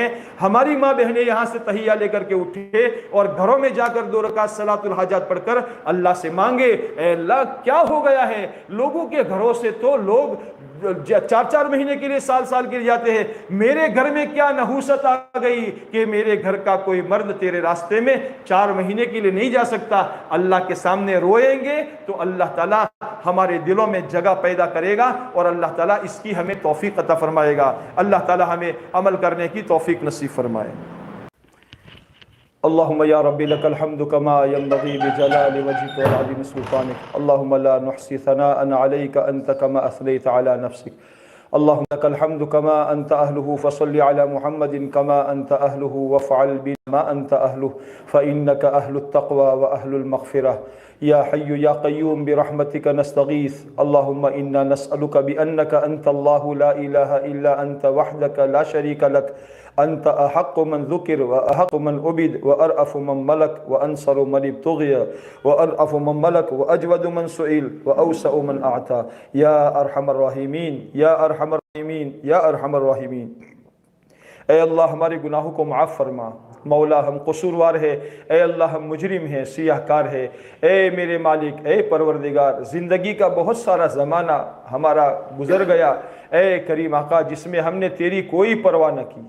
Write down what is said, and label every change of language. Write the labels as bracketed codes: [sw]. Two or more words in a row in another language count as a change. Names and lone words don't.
[hi] हमारी माँ बहनें यहाँ से तहैया लेकर के उठे और घरों में जाकर 2 रकात [ar] صلاة الحاجات [hi] पढ़कर अल्लाह से मांगे, अल्लाह क्या हो गया है, लोगों के घरों से तो लोग 4-4 महीने के लिए साल के लिए जाते हैं, मेरे घर में क्या नहूसत आ गई कि मेरे घर का कोई मर्द तेरे रास्ते में 4 महीने के लिए नहीं जा सकता। अल्लाह के सामने रोएंगे तो अल्लाह ताला हमारे दिलों में जगह पैदा करेगा और अल्लाह ताला इसकी हमें तौफीक अता फरमाएगा। अल्लाह ताला हमें अमल करने की तौफीक नसीब फरमाए। [ar] اللهم يا ربي لك الحمد كما ينبغي لجلال وجهك وعظيم سلطانك. اللهم لا نحصي ثناء عليك أنت كما أثنيت على نفسك. اللهم لك الحمد كما أنت أهله فصل على محمد كما أنت أهله وافعل بنا ما أنت أهله فإنك أهل التقوى وأهل المغفرة. يا حي يا قيوم برحمتك نستغيث. اللهم إنا نسألك بأنك أنت الله لا إله إلا أنت وحدك لا شريك لك أنت أحق من ذكر وأحق من عبد وأرأف من ملك وأنصر من ابتغي وأرأف من ملك وأجود من سئل وأوسع من أعطى. يا أرحم الراحمين، يا أرحم الراحمين، يا أرحم الراحمين. [hi] ऐ अल्लाह हमारे गुनाहों को माफ़ फरमा। मौला हम कसूरवार है, ऐ अल्लाह हम मुजरिम हैं, सियाहकार है। ऐ मेरे मालिक, ऐ परवरदिगार, ज़िंदगी का बहुत सारा ज़माना हमारा गुज़र गया ऐ करीम आका जिसमें हमने तेरी कोई परवाह न की।